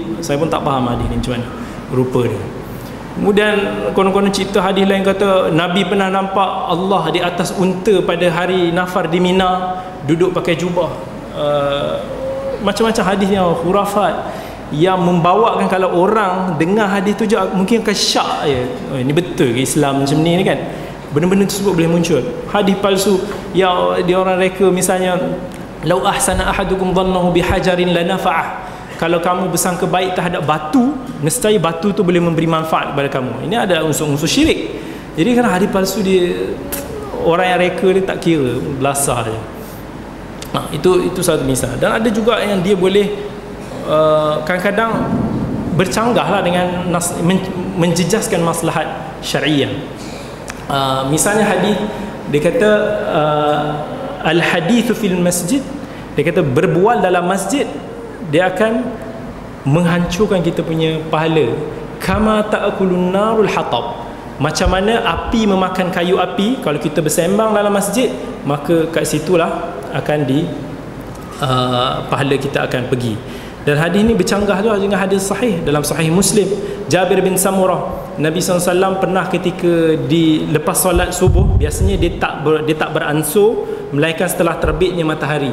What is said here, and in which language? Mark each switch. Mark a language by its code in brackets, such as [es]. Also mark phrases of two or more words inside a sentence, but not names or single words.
[ms] Saya pun tak faham hadis ni macam mana rupa dia. Kemudian konon-konon cipta hadis lain kata Nabi pernah nampak Allah di atas unta pada hari Nafar di Mina, duduk pakai jubah. Macam-macam hadis yang khurafat, yang membawakan kalau orang dengar hadis tu je mungkin akan syak je, ini betul ke Islam macam ni kan. benda-benda tersebut boleh muncul. Hadis palsu yang dia orang reka, misalnya [ar] لو أحسن أحدكم ظنه بحجر لنفعه, [ms] kalau kamu bersangka baik terhadap batu, nescaya batu tu boleh memberi manfaat kepada kamu. Ini ada unsur-unsur syirik. Jadi kerana hadis palsu dia, orang yang reka dia tak kira, belasah je. Itu satu misal. Dan ada juga yang dia boleh kadang-kadang bercanggah lah dengan menjejaskan maslahat syariah. Misalnya hadis dia kata [ar] الحديث في المسجد, [ms] dia kata berbual dalam masjid dia akan menghancurkan kita punya pahala, [ar] كما تأكل النار الحطب, [ms] macam mana api memakan kayu api. Kalau kita bersembang dalam masjid, maka kat situlah akan pahala kita akan pergi. Dan hadis ini bercanggah juga dengan hadis sahih dalam Sahih Muslim. Jabir bin Samurah, Nabi SAW pernah ketika lepas solat subuh, biasanya dia tak beransur melainkan setelah terbitnya matahari.